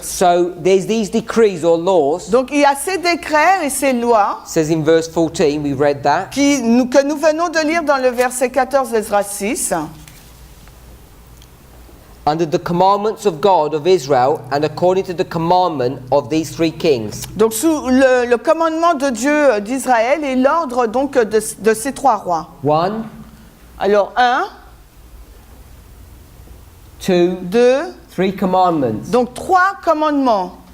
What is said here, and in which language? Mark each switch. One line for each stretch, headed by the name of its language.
English: So there's these decrees or laws.
French: Donc il y a ces décrets et ces lois
English: It says in verse 14, we read that.
French: que nous venons de lire dans le verset 14 d'Esdras 6.
English: Under the commandments of God of Israel and according to the commandment of these three kings.
French: Donc sous le commandement de Dieu d'Israël et l'ordre donc de ces trois rois.
English: One,
French: Alors 1,
English: two,
French: 2,
English: three commandments.
French: donc trois commandements.